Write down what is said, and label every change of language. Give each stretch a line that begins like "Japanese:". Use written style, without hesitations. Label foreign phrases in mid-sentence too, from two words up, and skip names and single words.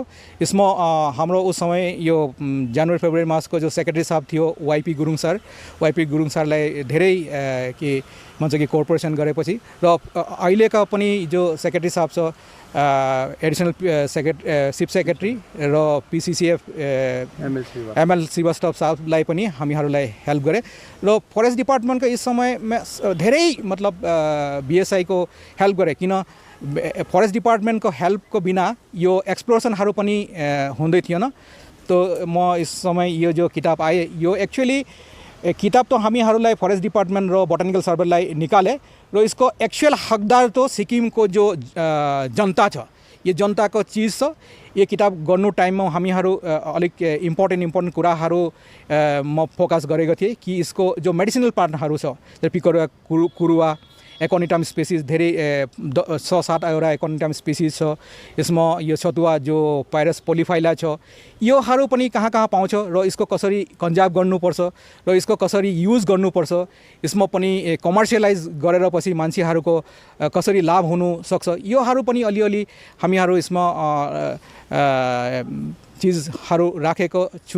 Nepali: इसमें हाम्रो
Hindi: उस समय
Nepali: यो जनवरी फेब्रुअरी मासको जो सेक्रेटरी साहब थियो वाईपी गुरुङ सरलाई धेरै के भन्छ कि कोअपरेसन गरेपछि र अहिलेका पनि जो सेक्रेटरी साहब छ
English: additional chief secretary
Nepali: र पीसीसीएफ एमएल श्रीवास्तव साहबलाई पनि हामीहरूलाई हेल्प गरे र
English: forest department
Nepali: इस समयमा धेरै मतलब बीएसआई को हेल्प गरे। किन
English: forest department
Nepali: हेल्पको बिना यो एक्सप्लोरेसनहरू पनि हुँदै थिएन। तो म
Hindi: इस समय
Nepali: यो जो किताब आए यो एक्चुअली किताब तो हामीहरूलाई
English: forest department
Nepali: र बोटानिकल सर्वेलाई निकाले र इसको एक्चुअल हकदार तो सिक्किम को जो जनता छ,
Hindi: ये जनता को चीज़
Nepali: छ।
Hindi: ये किताब
Nepali: गर्नु टाइम में हामीहरू अलिक इम्पोर्टेन्ट कुराहरू म फोकस गरेको थिएँ कि इसको जो
English: medicinal parts
Nepali: छ, पिकरुवा कुरुवा
English: aconitum species
Nepali: धेरै 6-7वटा
English: aconitum species
Nepali: छ। यसमा यो सतुवा जो पाइरस पोलिफाइला छ योहरू पनि कहाँ कहाँ पाउँछ र यसको कसरी कन्जर्भ गर्नुपर्छ र यसको कसरी युज गर्नुपर्छ, यसमा पनि कमर्सियलाइज गरेर पछि मान्छेहरूको कसरी लाभ हुनु सक्छ, योहरू पनि अलिअलि हामीहरू यसमा चिजहरू राखेको छु।